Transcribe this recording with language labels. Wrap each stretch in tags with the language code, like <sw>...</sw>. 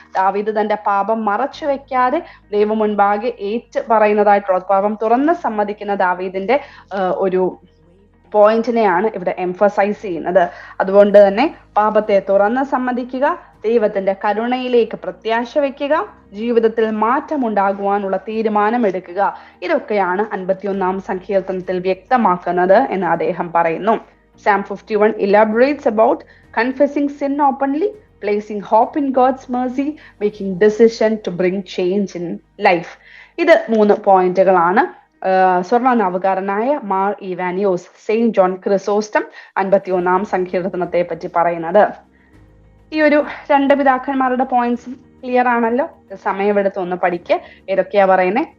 <ml>ദാവീദ് തന്റെ പാപം മറച്ചു വെക്കാതെ ദൈവം മുൻപാകെ ഏറ്റു പറയുന്നതായിട്ടുള്ള, പാപം തുറന്ന് സമ്മതിക്കുന്ന ദാവീദിന്റെ ഒരു പോയിന്റിനെയാണ് ഇവിടെ എംഫസൈസ് ചെയ്യുന്നത്. അതുകൊണ്ട് തന്നെ പാപത്തെ തുറന്ന് സമ്മതിക്കുക, ദൈവത്തിന്റെ കരുണയിലേക്ക് പ്രത്യാശ വെക്കുക, ജീവിതത്തിൽ മാറ്റമുണ്ടാകുവാനുള്ള തീരുമാനം എടുക്കുക, ഇതൊക്കെയാണ് 51-ാം സങ്കീർത്തനത്തിൽ വ്യക്തമാക്കുന്നത് എന്ന് അദ്ദേഹം പറയുന്നു.</ml> <en>Psalm 51 elaborates about confessing sin openly, placing hope in God's mercy, making decision to bring change in life.</en> <ml>ഇത് 3 പോയിന്റുകളാണ് സ്വർണനാവുകാരനായ മാർ ഇവാനിയോസ്, സെയിന്റ് ജോൺ ക്രിസോസ്റ്റം 51-ാം സങ്കീർത്തനത്തെ പറ്റി പറയുന്നത്. ഈ ഒരു 2 പിതാക്കന്മാരുടെ പോയിന്റ്സും ക്ലിയർ ആണല്ലോ. സമയമെടുത്ത് ഒന്ന് പഠിക്കുക. ഏതൊക്കെയാ പറയുന്നത്?</ml>